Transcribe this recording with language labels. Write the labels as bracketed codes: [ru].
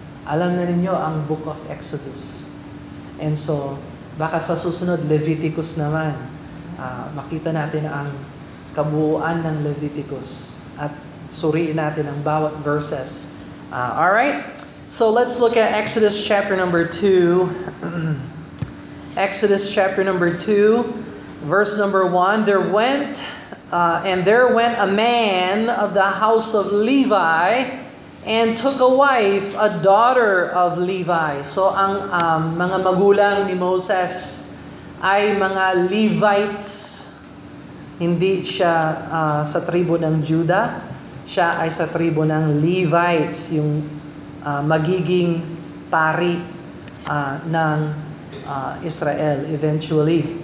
[tl] Alam na ninyo ang Book of Exodus. [en] And so, [tl] baka sa susunod, Leviticus naman. Makita natin ang kabuuan ng Leviticus at suriin natin ang bawat verses. [en] Alright? So, let's look at Exodus chapter number 2. Exodus chapter number 2, verse number 1. There went a man of the house of Levi and took a wife, a daughter of Levi. [tl] So ang mga magulang ni Moses ay mga Levites. Hindi siya sa tribo ng Judah. Siya ay sa tribo ng Levites, yung magiging pari ng Israel eventually.